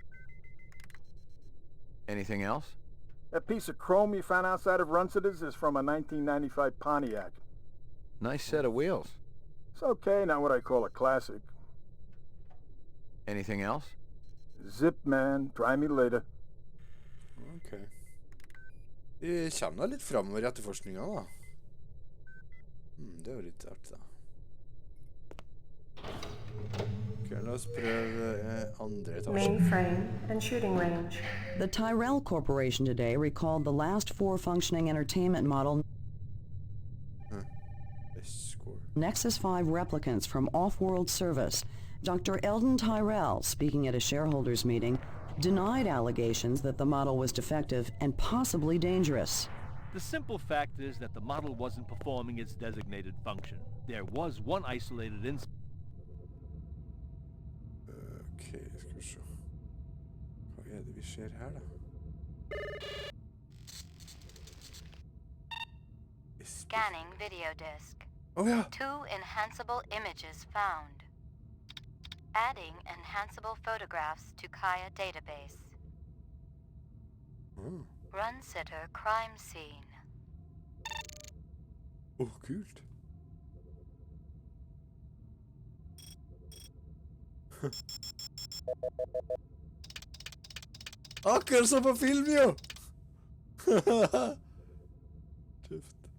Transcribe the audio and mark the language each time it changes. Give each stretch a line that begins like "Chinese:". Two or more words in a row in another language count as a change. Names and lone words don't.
English: Anything else? That piece of chrome you found outside of Runcitus is from a 1995 Pontiac. Nice set of wheels. It's okay, not what I call a classic. Anything else? Zip, man. Try me later.
Norwegian: Ok. Vi kommer da litt fremover i etterforskningen, da. Det er jo litt artig, da. Ok, la oss prøve andre etasje.
English: Mainframe and shooting range. The Tyrell Corporation today recalled the last 4 functioning entertainment model Nexus 5 replicants from off-world service. Dr. Eldon Tyrell, speaking at a shareholders meeting, denied allegations that the model was defective and possibly dangerous. The simple fact is that the model wasn't performing its designated function. There was one isolated incident.
Norwegian: Ok, skal vi se. Hva er det vi ser her, da?
English: Scanning video disk.
Norwegian: Oh, ja.
English: 2 enhanceable images found. Adding enhanceable photographs to Kaya database. Runcitter crime scene.
Norwegian: Kult. Akkurat som på film, jo! Tøft.